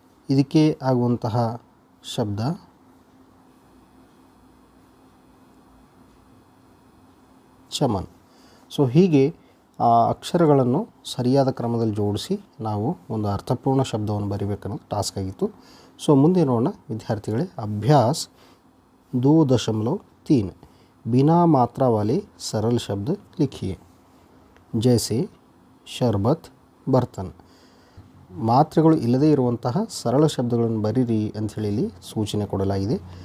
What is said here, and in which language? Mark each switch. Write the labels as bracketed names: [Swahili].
[Kannada] ಇದಕ್ಕೆ ಆಗುವಂತಹ ಶಬ್ದ ಚಮನ್। ಸೊ ಹೀಗೆ ಆ ಅಕ್ಷರಗಳನ್ನು ಸರಿಯಾದ ಕ್ರಮದಲ್ಲಿ ಜೋಡಿಸಿ ನಾವು ಒಂದು ಅರ್ಥಪೂರ್ಣ ಶಬ್ದವನ್ನು ಬರೀಬೇಕನ್ನೋದು ಟಾಸ್ಕ್ ಆಗಿತ್ತು। ಸೊ ಮುಂದೆ ನೋಡೋಣ ವಿದ್ಯಾರ್ಥಿಗಳೇ, ಅಭ್ಯಾಸ 2.3 [Hindi] बिना मात्रा वाले सरल शब्द लिखिए। जैसे शरबत, बर्तन। [Kannada] ಮಾತ್ರೆಗಳು ಇಲ್ಲದೇ ಇರುವಂತಹ ಸರಳ ಶಬ್ದಗಳನ್ನು ಬರೀರಿ ಅಂಥೇಳಿ ಇಲ್ಲಿ ಸೂಚನೆ ಕೊಡಲಾಗಿದೆ।